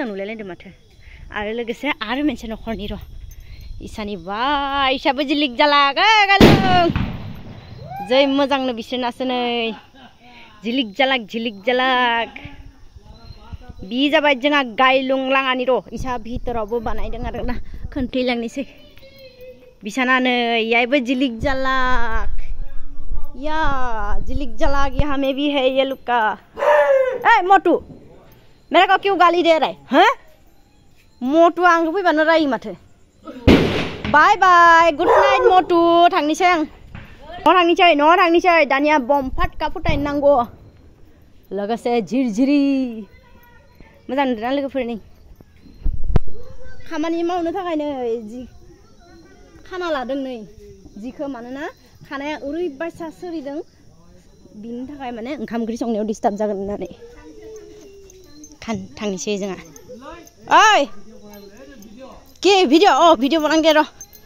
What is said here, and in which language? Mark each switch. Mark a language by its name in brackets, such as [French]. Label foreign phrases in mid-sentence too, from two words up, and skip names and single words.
[Bodo] नुलायलायदों माथो आरो लोगोसे आरो मोनसे न'खरनि र' इसानि बा इसाबो जिलिक जालाक गालुं जै मोजांनो बिसोरनासो नै जिलिक जालाक बि जाबाय जोंहा गायलुं लाङानि र' इसा भितरावबो बानायदों आरो ना खोन्थैलांनोसै बिसाना नै यायबो जिलिक जालाक या जिलिक जालाक [Hindi] यहाँ में भी है ये लुका ए मोटू मेरे को क्यों गाली दे रहा है हैं [Bodo] मोटू आंखौ फैबानो रायो माथो [English] bye bye good night [Bodo] मोटू थांनिसै आं न' थांनिसै दानिया बम फाटका फुटायनो नांगौ लोगोसे झिरझिरि मोजां नुदोंना लोगोफोरनि खामानि मावनो थाखाय नै जि खाना लादों नै जिखौ मानोना खानाया ओरैबायसा सोरिदों बिनि थाखाय माने ओंखाम ओंख्रि संनायाव डिस्टार्ब जागोन होननानै थांनिसै जोंहा ओइ [Hindi] के भिडिअ बनाएंगे [Bodo] र